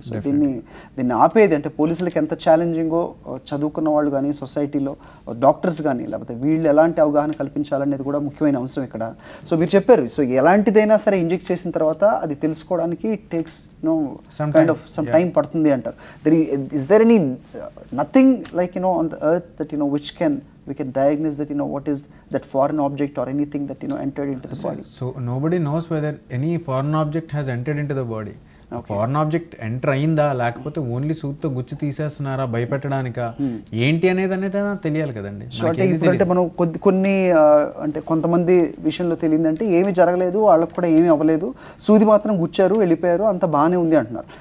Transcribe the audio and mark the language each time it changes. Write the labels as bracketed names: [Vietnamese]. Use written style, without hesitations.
[Telugu] So దీన్ని ఆపేది అంటే పోలీసులకు ఎంత ఛాలెంజింగో చదువుకున్న వాళ్ళు కానీ, సొసైటీలో డాక్టర్స్ కానీ, లేకపోతే వీళ్ళు ఎలాంటి అవగాహన కల్పించాలనేది కూడా ముఖ్యమైన అంశం ఇక్కడ. సో మీరు చెప్పారు, సో ఎలాంటిదైనా సరే ఇంజెక్ట్ చేసిన తర్వాత అది తెలుసుకోవడానికి [English] takes some time [Telugu] పడుతుంది అంటారు. [English] Is there any nothing like on the earth that which we can diagnose that what is that foreign object or anything that entered into the body? So nobody knows whether any foreign object has entered into the body. [Telugu] Foreign object enter అయిందా, లేకపోతే only సూత్తో గుచ్చి తీసేస్తున్నారా భయపెట్టడానికా, ఏంటి అనేది తెలియాలి కదండి. అంటే మనం కొన్ని అంటే కొంతమంది విషయంలో తెలియదంటే ఏమి జరగలేదు, వాళ్ళకు కూడా ఏమీ అవ్వలేదు, సూది మాత్రం గుచ్చారు, వెళ్ళిపోయారు, అంత బాగానే ఉంది అంటున్నారు.